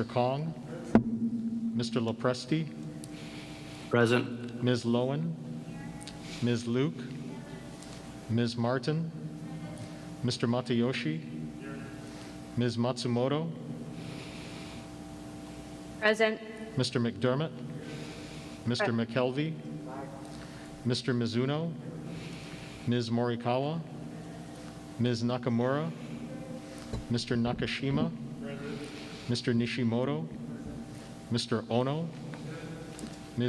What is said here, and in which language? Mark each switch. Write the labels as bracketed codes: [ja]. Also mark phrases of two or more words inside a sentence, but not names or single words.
[en] Kong, Mr. Lopresti, Present. Ms. Lowen, Ms. Luke, Ms. Martin, Mr. Matayoshi, Ms. Matsumoto, Present. Mr. McDermott, Mr. McKelvey, Mr. Mizuno, Ms. Morikawa, Ms. Nakamura, Mr. Nakashima, Mr. Nishimoto, Mr. Ono, Ms.